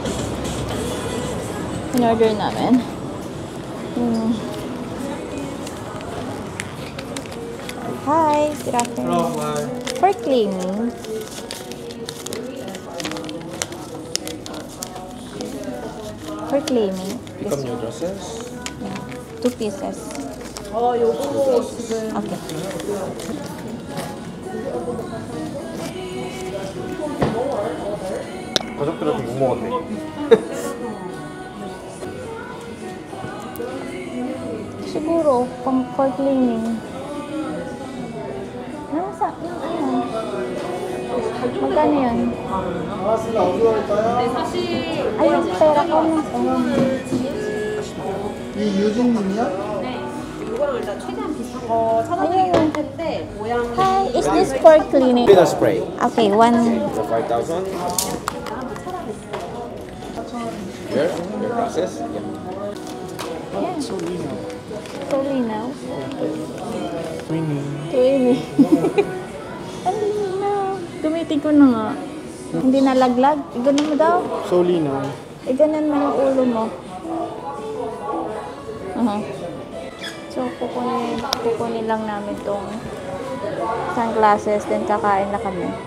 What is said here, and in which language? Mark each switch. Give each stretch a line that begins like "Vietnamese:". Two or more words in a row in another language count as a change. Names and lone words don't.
Filipino: in-order namin.
English: Hi, good afternoon. For claiming. For claiming. Become new dresses? Yeah, 2 pieces. Okay.
Korean: 가족들한테 욕먹었네.
English: Siguro, for cleaning.
Filipino: Ano? Magkano yun? Ay, yung pera ko na.
Korean: 이 유종님이야? 네. 이거를 일단 최대한 비싼 거 찾아드리고.
English: Hi, is this for cleaning? Filler spray. Okay, one. So 5,000. Here, your glasses. Yeah.
Filipino: Yeah. So linaw.
English: Twinning.
Filipino: Ang linaw. Gamitin ko na nga. Hindi nalaglag. Iganon mo daw. So linaw. Iganon mo yung ulo mo. So, kukunin lang namin tong sunglasses, then kakain na kami.